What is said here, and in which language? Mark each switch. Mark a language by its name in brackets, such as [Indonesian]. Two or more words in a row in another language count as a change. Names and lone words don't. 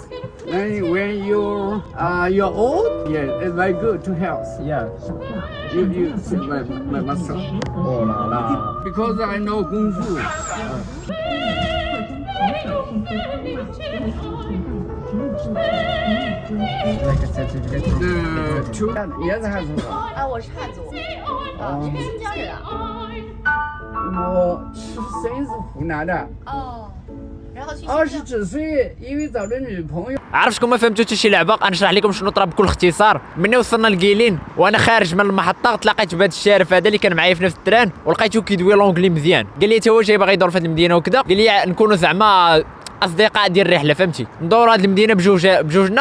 [English] Then when you're old, yeah, it's very good to health. Yeah. You see my muscle. Oh la la. Because I know Kung Fu. Like a certificate. Two. [Chinese] 也是汉族的。我是汉族，你是新疆人啊？我生是湖南的。然后去 20几岁，因为找了女朋友。 [Arabic] عرفتكم ما فهمتوا حتى شي لعبه. غنشرح لكم شنو طرا بكل اختصار. ملي وصلنا لكيلين وانا خارج من المحطه تلاقيت بهذا الشارف هذا اللي كان معايا في نفس التران، ولقيتو كيدوي لونجلي مزيان. قال لي تا هو جاي باغي يدور في هذه المدينه وكذا، قال لي نكونوا زعما اصدقاء ديال الرحله، فهمتي، ندوروا هذه المدينه بجوجنا.